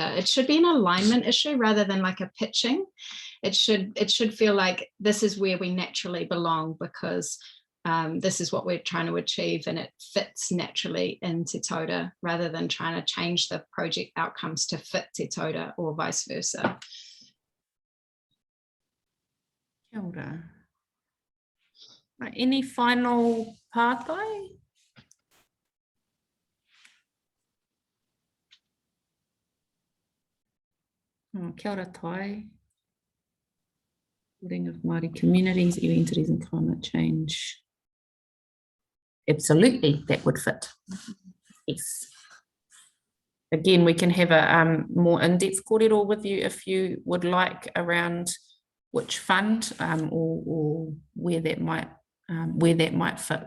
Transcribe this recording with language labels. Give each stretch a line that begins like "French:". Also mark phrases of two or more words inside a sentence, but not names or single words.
English: It should be an alignment issue rather than like a pitching. It should feel like this is where we naturally belong, because this is what we're trying to achieve, and it fits naturally in Te Taura, rather than trying to change the project outcomes to fit Te Taura or vice versa.
Māori: Kia ora.
English: Right, any final pātai?
Māori: Kia ora Tai.
English: Building of Māori communities, entities and climate change. Absolutely, that would fit. Yes. Again, we can have a more in-depth kōrero with you if you would like, around which fund or where that might fit.